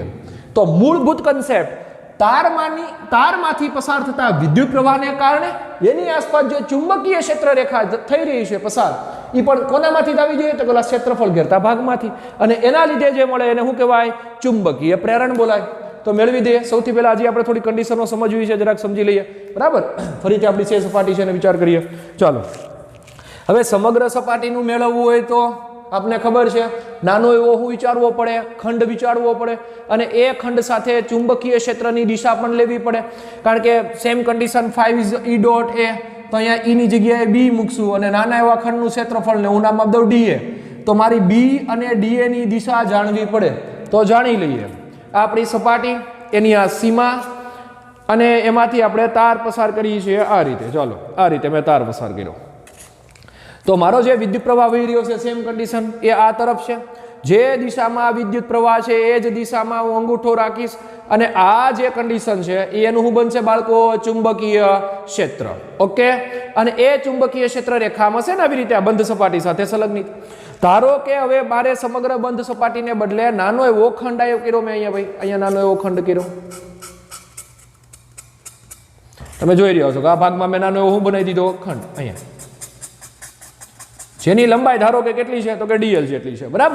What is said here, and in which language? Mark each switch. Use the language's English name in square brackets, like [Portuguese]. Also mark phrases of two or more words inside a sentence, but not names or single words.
[Gujarati] તો મૂળભૂત કન્સેપ્ટ, તારમાંથી પસાર થતા વિદ્યુત પ્રવાહને કારણે એની આસપાસ જે ચુંબકીય ક્ષેત્ર રેખા થઈ રહી છે પસાર, એ પણ કોનામાંથી આવી જોઈએ, તો પેલા ક્ષેત્રફળ ઘેરતા ભાગમાંથી, અને એના લીધે જે મળે એને શું કહેવાય, ચુંબકીય પ્રેરણ બોલાય. તો મેળવી દઈએ. સૌથી પહેલા આજે આપણે થોડી કન્ડિશનો સમજવી છે, જરાક સમજી લઈએ, બરાબર. ફરીથી આપણી છે સપાટી છે એને વિચાર કરીએ. ચાલો હવે સમગ્ર સપાટીનું મેળવવું હોય તો આપને ખબર છે નાનો એવો હું વિચારવો પડે, ખંડ વિચારવો પડે અને એ ખંડ સાથે ચુંબકીય ક્ષેત્રની દિશા પણ લેવી પડે કારણ કે [English] same condition 5 is E dot A [Gujarati] તો અહીંયા ઈ ની જગ્યાએ બી મૂકશું અને નાના એવા ખંડનું ક્ષેત્રફળ ને હું નામ આપી દઉં ડી એ તો મારી બી અને ડી એ ની દિશા જાણવી પડે તો જાણી લઈએ આ આપણી સપાટી એની આ સીમા અને એમાંથી આપણે તાર પસાર કરીએ છીએ આ રીતે। ચાલો આ રીતે મેં તાર પસાર કર્યો તો મારો જે વિદ્યુત પ્રવાહ વહી રહ્યો છે [English] same condition [Gujarati] એ આ તરફ છે જે દિશામાં વિદ્યુત પ્રવાહ છે એ જ દિશામાં હું અંગૂઠો રાખીશ અને આ જે કન્ડિશન છે એનું હું બનશે બાળકો ચુંબકીય ક્ષેત્ર। ઓકે અને એ ચુંબકીય ક્ષેત્ર રેખામાં છે ને આવી રીતે આ બંધ સપાટી સાથે સંલગ્નિત। ધારો કે હવે મારે સમગ્ર બંધ સપાટીને બદલે નાનો એવો ખંડ આયો કર્યો મેં અહીંયા ભાઈ અહીંયા નાનો એવો ખંડ કર્યો તમે જોઈ રહ્યા છો કે આ ભાગમાં મેં નાનો એવો હું બનાવી દીધો ખંડ અહીંયા જેની લંબાઈ ધારો કે કેટલી છે તો કે ડીએલ જેટલી છે બરાબર।